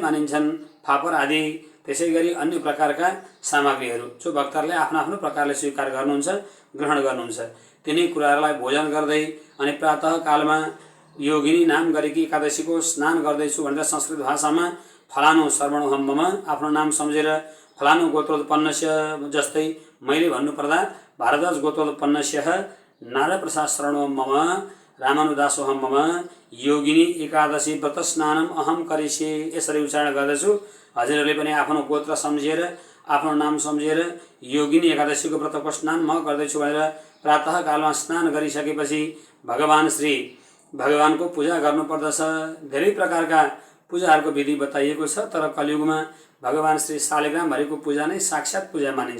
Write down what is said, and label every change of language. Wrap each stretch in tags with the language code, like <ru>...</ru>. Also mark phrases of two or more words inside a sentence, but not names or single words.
<ne>मानिन्छन् फापर आदि, त्यसै गरी अन्य प्रकारका सामग्रीहरू जो भक्तहरूले आफ्नो आफ्नो प्रकारले स्वीकार गर्नुहुन्छ, ग्रहण गर्नुहुन्छ, तिनै कुराहरूलाई भोजन गर्दै अनि प्रातःकालमा योगिनी नाम गरेकी एकादशीको स्नान गर्दैछु भनेर संस्कृत भाषामा फलानु</ne> <sa>सर्वणोहम मम</sa> <ne>आफ्नो नाम सम्झेर फलानु गोत्रोत्पन्नस्य जस्तै मैले भन्नुपर्दा</ne> <sa>भारद्वाज गोत्रोत्पन्नस्य नारप्रसाद शरणोहम मम रामानुदासोहम मम योगिनी एकादशी व्रत स्नानम अहम करिष्ये</sa> <ne>यसरी उच्चारण गर्दछु। हजुरहरूले पनि आफ्नो गोत्र सम्झेर आफ्नो नाम सम्झेर योगिनी एकादशीको व्रतको स्नान म गर्दैछु भनेर प्रातःकालमा स्नान गरिसकेपछि भगवानको पूजा गर्नुपर्दछ। धेरै प्रकारका पूजाहरूको विधि बताइएको छ, तर कलियुगमा भगवान श्री शालिग्रामहरिको पूजा नै साक्षात पूजा मानिन्छ।</ne>